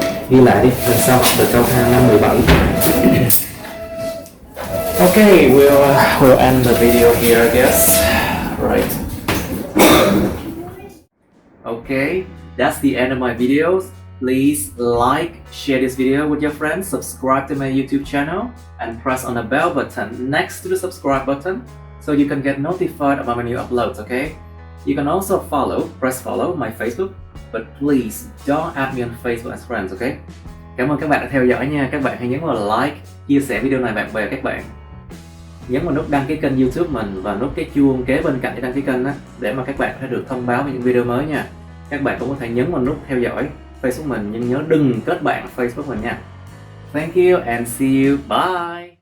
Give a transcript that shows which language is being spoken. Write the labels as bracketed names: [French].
[Vietnamese] Ghi lại đi, lần sau học từ câu 5-17. [English] Okay, we'll end the video here, I guess. Right. Okay, that's the end of my videos. Please like, share this video with your friends, subscribe to my YouTube channel, and press on the bell button next to the subscribe button so you can get notified about my new uploads, okay? You can also press follow my Facebook, but please don't add me on Facebook as friends, okay? [Vietnamese] Cảm ơn các bạn đã theo dõi nha. Các bạn hãy nhấn vào like, chia sẻ video này bạn bè các bạn. Nhấn vào nút đăng ký kênh YouTube mình và nút cái chuông kế bên cạnh để đăng ký kênh đó, để mà các bạn có thể được thông báo về những video mới nha. Các bạn cũng có thể nhấn vào nút theo dõi Facebook mình, nhưng nhớ đừng kết bạn Facebook mình nha. [English] Thank you and see you. Bye.